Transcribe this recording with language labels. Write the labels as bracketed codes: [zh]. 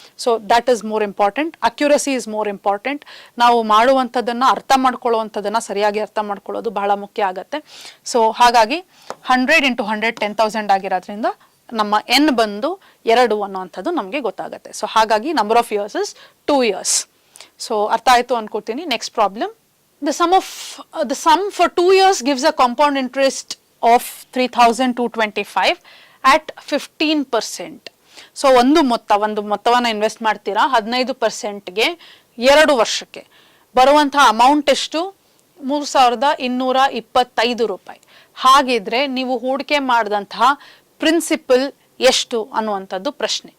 [kn] So [en] That is more important. [kn] Accuracy is more important. ನಾವು ಮಾಡುವಂಥದ್ದನ್ನು ಅರ್ಥ ಮಾಡ್ಕೊಳ್ಳುವಂಥದ್ದನ್ನು ಸರಿಯಾಗಿ ಅರ್ಥ ಮಾಡ್ಕೊಳ್ಳೋದು ಬಹಳ ಮುಖ್ಯ ಆಗುತ್ತೆ. ಸೊ ಹಾಗಾಗಿ 100 × 100 10,000 ಆಗಿರೋದ್ರಿಂದ ನಮ್ಮ ಎನ್ ಬಂದು 2 ಅನ್ನುವಂಥದ್ದು ನಮಗೆ ಗೊತ್ತಾಗುತ್ತೆ. ಸೊ ಹಾಗಾಗಿ [en] Number of years is 2 years. [kn] So ಅರ್ಥ ಆಯಿತು ಅನ್ಕೋತೀನಿ. Next problem. [en] The sum for 2 years gives a compound interest of 3,225 at 15%. [kn] So ಒಂದು ಮೊತ್ತವನ್ನು ಇನ್ವೆಸ್ಟ್ ಮಾಡ್ತೀರಾ 15%ಗೆ 2 ವರ್ಷಕ್ಕೆ. ಬರುವಂತಹ ಅಮೌಂಟ್ ಎಷ್ಟು? 3,225 ರೂಪಾಯಿ. ಹಾಗಿದ್ರೆ ನೀವು ಹೂಡಿಕೆ ಮಾಡಿದಂತಹ ಪ್ರಿನ್ಸಿಪಲ್ ಎಷ್ಟು ಅನ್ನುವಂಥದ್ದು ಪ್ರಶ್ನೆ.